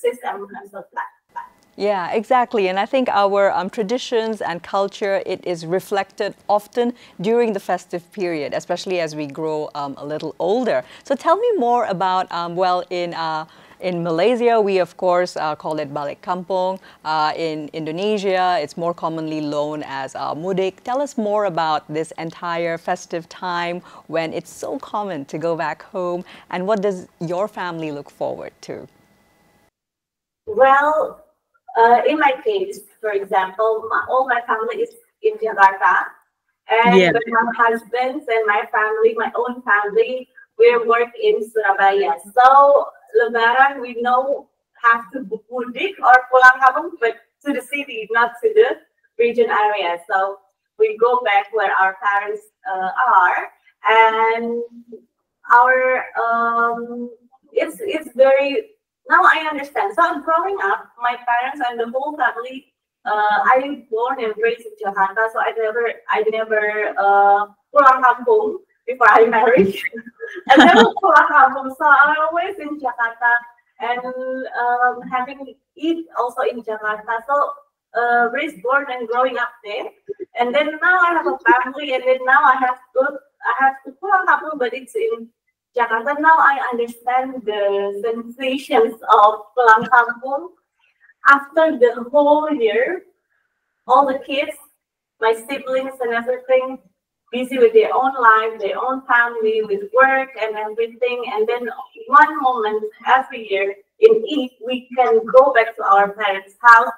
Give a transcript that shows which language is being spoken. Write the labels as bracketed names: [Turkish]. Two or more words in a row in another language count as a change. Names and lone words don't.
[English] I'm so glad. Yeah, exactly. And I think our traditions and culture, it is reflected often during the festive period, especially as we grow a little older. So tell me more about, well, in Malaysia, we of course call it [Malay] balik kampung. [English] In Indonesia, it's more commonly known as mudik. Tell us more about this entire festive time when it's so common to go back home, and what does your family look forward to? Well, in my case, for example, all my family is in Jakarta, and Yeah. with my husband and my family, my own family, we work in Surabaya. So Lebaran, we know have to mudik or [Indonesian] pulang kampung, [English] but to the city, not to the region area. So we go back where our parents are, and our it's very now I understand. So I'm growing up, my parents and the whole family. I born and raised in Jakarta, so I never [Indonesian] pulang kampung [English] before I married. I never [Indonesian] pulang kampung, [English] so I'm always in Jakarta and having eat also in Jakarta. So raised, born, and growing up there, and then now I have a family, and then now I have to [Indonesian] pulang kampung, [English] but it's in Jakarta. Now I understand the sensations of [Indonesian] pulang kampung [English] after the whole year. All the kids, my siblings and everything, busy with their own life, their own family, with work and everything. And then one moment every year in Eid, we can go back to our parents' house.